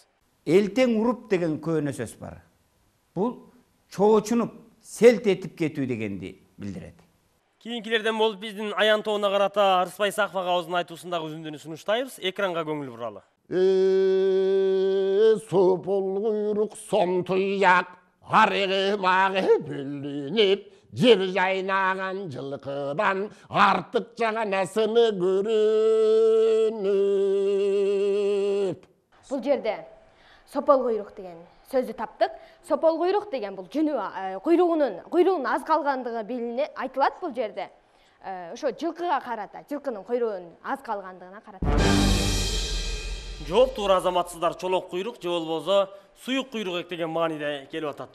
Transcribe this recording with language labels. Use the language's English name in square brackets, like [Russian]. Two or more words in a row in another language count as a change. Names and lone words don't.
[Kyrgyz] Эл тең уруп деген көөнө сөз бар. Бул чоочунуп, селт этип кетүү дегенди билдирет. Кийинкилерден болуп биздин аян тобуна карата Арыспай Саков агабыздын айтуусундагы үзүндүнү сунуштайбыз. Экранга көңүл буралы. [Kazakh] Сопол куйрук сом туяк, арыгы мағы бүлініп, жер жайнаған жылқыдан артық жаңанасыны көрініп. [Kyrgyz] Бұл жерде сопол куйрук деген сөздү таптык. Сопол куйрук деген бул жүнү куйругунун аз калгандыгы билине айтылат бул жерде. Ошо жылкыга карата, жылкынын куйругунун аз калгандыгына карата. Жооп туура азаматсыздар. Чолок куйрук же болбосо суюк куйрук деген мааниде келип атат.